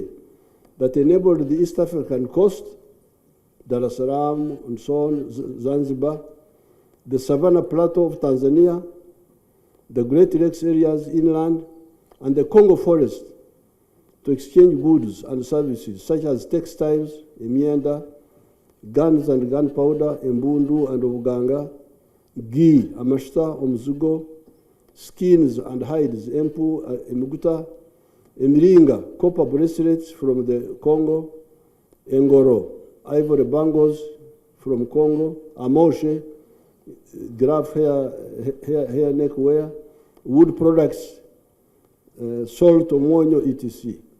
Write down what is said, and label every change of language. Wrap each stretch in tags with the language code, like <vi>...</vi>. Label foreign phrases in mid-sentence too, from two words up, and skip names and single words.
<en>that enabled the East African coast, Dar es Salaam, and so on, Zanzibar, the Savannah Plateau of Tanzania, the Great Lakes areas inland, and the Congo forest to exchange goods and services such as textiles, emyenda, guns and gunpowder, embundu and obuganga, ghee,</en> <nyn>amashita, omuzigo,</nyn> <en>skins and hides,</en> <nyn>empu, emuguta, emiringa,</nyn> <en>copper bracelets from the Congo, engoro, ivory bangles from Congo, amoshe, giraffe hair neck wear, wood products, salt, omonyo, etc.</en>